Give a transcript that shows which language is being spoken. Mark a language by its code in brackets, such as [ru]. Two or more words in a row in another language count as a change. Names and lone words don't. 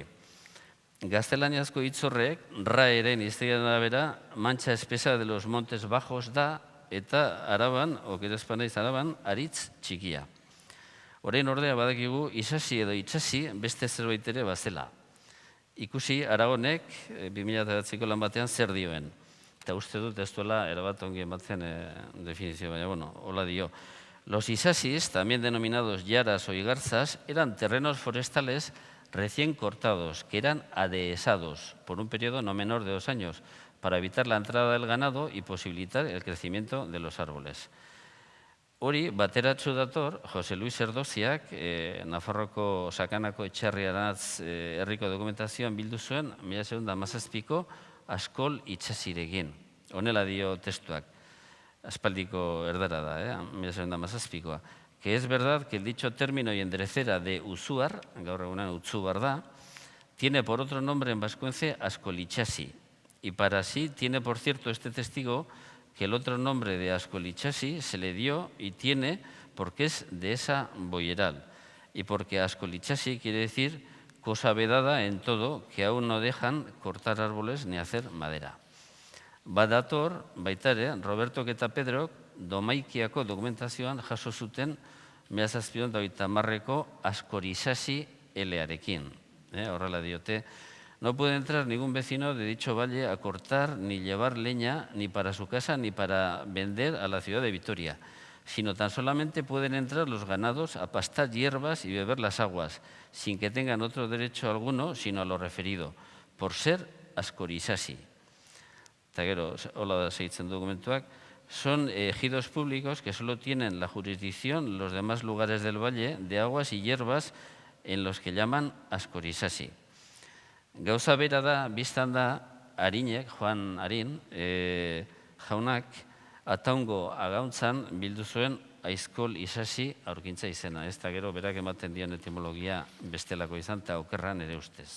[eu] Gaztelaniazko hitz horrek, raeren hiztegian arabera, [es] Mancha espesa de los Montes Bajos [eu] da, eta Araban, oker espanaiz Araban, aritz txikia. Orain ordea badakigu isasi edo itsasi beste zerbait ere bazela. ikusi Aragonek 2009ko lan batean zer dioen. Eta uste dut ez duela erabat ongi ematen definizio, baina, bueno, hola dio. [es] Los isasis, también denominados yaras o igarzas, eran terrenos forestales recién cortados, que eran adehesados por un periodo no menor de 2 años, para evitar la entrada del ganado y posibilitar el crecimiento de los árboles. [eu] Hori, bateratxu dator, Jose Luis Erdosiak, Nafarroko Sakanako Etxarriaratz herriko dokumentazioan bildu zuen, 1917ko Askol Itxasirekin. Honela dio testuak, aspaldiko erdara da, 1917koa. [es] Que es verdad que el dicho término y enderecera de Usuar, [eu] gaur egunean Utsubar da, [es] tiene por otro nombre en vascuence Askolitxasi. Y para sí tiene, por cierto, este testigo que el otro nombre de Askolitxasi se le dio y tiene porque es de esa boyeral. Y porque Askolitxasi quiere decir cosa vedada en todo, que aún no dejan cortar árboles ni hacer madera. [eu] Badator, baitare, Roberto eta Pedro, Domaikiako dokumentazioan jaso zuten 1730ko Askorisasi elearekin. Horrela diote, [es] no puede entrar ningún vecino de dicho valle a cortar ni llevar leña ni para su casa ni para vender a la ciudad de Vitoria, sino tan solamente pueden entrar los ganados a pastar hierbas y beber las aguas, sin que tengan otro derecho alguno sino a lo referido, por ser Askorisasi. [eu] Eta gero, hola segitzen dokumentuak, [es] son ejidos públicos que solo tienen la jurisdicción los demás lugares del valle de aguas y hierbas en los que llaman Askorisasi. [eu] Gauza bera da, biztan da, Arinek, Juan Arin, jaunak, Ataungo agauntzan bildu zuen Aizkol Isasi aurkintza izena. Ez da gero berak ematen dion etimologia bestelako izan, eta okerran ere ustez.